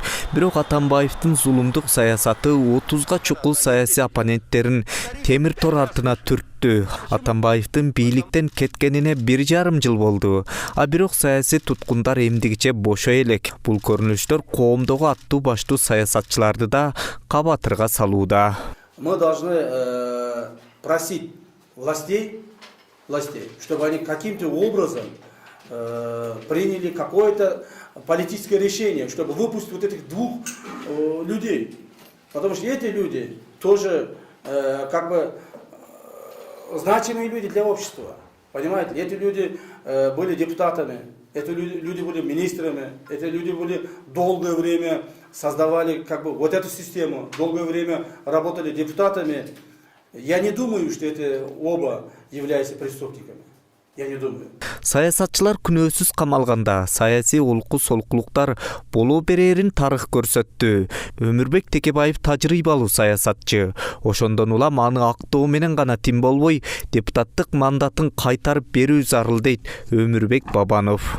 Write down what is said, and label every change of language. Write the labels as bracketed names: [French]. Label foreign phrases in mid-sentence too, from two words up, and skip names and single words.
[Kyrgyz] Бирок Атамбаевдин зулумдук саясаты 30га чукул саясий оппоненттерин темир тор артына түрттү. Атамбаевдин бийликтен кеткенине 1,5 жыл болду. А бирок саясий туткундар эмдигиче бошой элек. Бул көрүнүштөр коомдогу аттуу баштуу саясатчыларды да кабатырга салууда. [Russian] Мы должны просить властей, чтобы они каким-то образом приняли какое-то политическое решение, чтобы выпустить вот этих двух людей. Потому что эти люди тоже как бы значимые люди для общества. Понимаете, эти люди были депутатами, эти люди были министрами, эти люди были долгое время создавали как бы вот эту систему, долгое время работали депутатами. Я не думаю, что это оба являются преступниками. Я не думаю. [Kyrgyz] Саясатчылар күнөөсүз камалганда, саясий олку-солкулуктар боло берерин тарых көрсөттү. Өмүрбек Текебаев тажрыйбалуу саясатчы. Ошондон улам аны актоо менен гана тим болбой, депутаттык мандатын кайтарып берүү зарыл дейт Өмүрбек Бабанов.